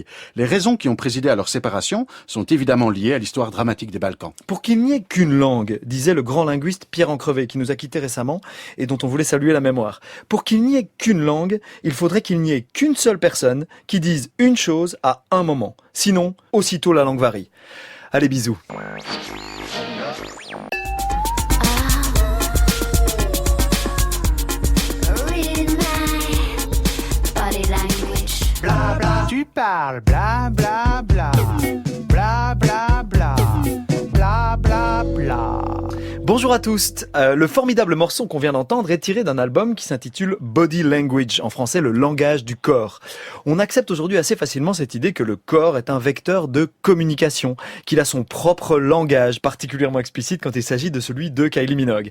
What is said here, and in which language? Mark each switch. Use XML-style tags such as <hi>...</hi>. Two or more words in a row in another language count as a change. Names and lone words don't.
<fr>Les raisons qui ont présidé à leur séparation sont évidemment liées à l'histoire dramatique des Balkans. Pour qu'il n'y ait qu'une langue, disait le grand linguiste Pierre Encrevé, qui nous a quittés récemment et dont on voulait saluer la mémoire. Pour qu'il n'y ait qu'une langue, il faudrait qu'il n'y ait qu'une seule personne qui dise une chose à un moment. Sinon, aussitôt la langue varie. Allez, bisous. Bla bla, tu parles, bla bla bla, bla bla bla, bla bla bla. Bonjour à tous. Le formidable morceau qu'on vient d'entendre est tiré d'un album qui s'intitule Body Language, en français le langage du corps. On accepte aujourd'hui assez facilement cette idée que le corps est un vecteur de communication, qu'il a son propre langage, particulièrement explicite quand il s'agit de celui de Kylie Minogue.</fr>